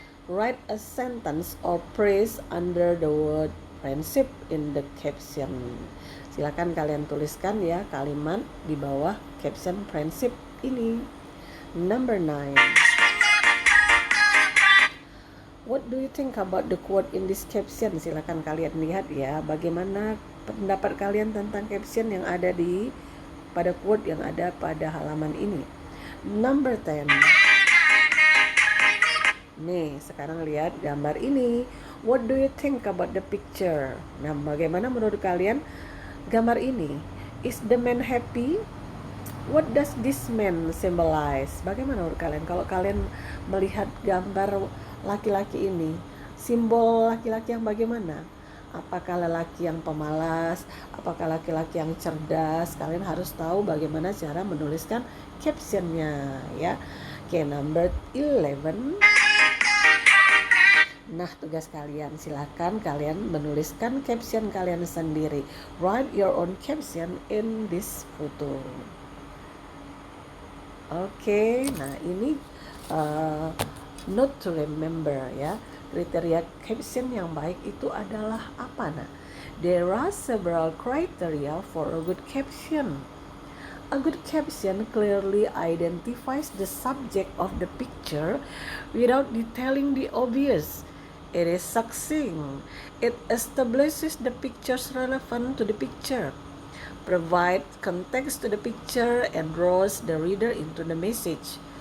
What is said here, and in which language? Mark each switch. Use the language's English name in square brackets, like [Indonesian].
[English] Write a sentence or phrase under the word friendship in the caption. [Indonesian] Silakan kalian tuliskan ya kalimat di bawah caption friendship ini. [English] Number 9. What do you think about the quote in this caption? [Indonesian] Silakan kalian lihat ya bagaimana pendapat kalian tentang caption yang ada di pada quote yang ada pada halaman ini. [English] Number 10. [Indonesian] Nih, sekarang lihat gambar ini. [English] What do you think about the picture? [Indonesian] Nah, bagaimana menurut kalian gambar ini? [English] Is the man happy? What does this man symbolize? [Indonesian] Bagaimana menurut kalian kalau kalian melihat gambar laki-laki ini? Simbol laki-laki yang bagaimana? Apakah lelaki yang pemalas? Apakah laki-laki yang cerdas? Kalian harus tahu bagaimana cara menuliskan captionnya ya. [English] Oke, number 11. [Indonesian] Nah, tugas kalian silakan kalian menuliskan caption kalian sendiri. [English] Write your own caption in this photo. [Indonesian] Oke, nah ini uh, [English] note to remember [Indonesian] ya. Kriteria caption yang baik itu adalah apa? [English] Nah, there are several criteria for a good caption. A good caption clearly identifies the subject of the picture without detailing the obvious. It is succinct. It establishes the picture's relevance to the picture, provide context to the picture, and draws the reader into the message.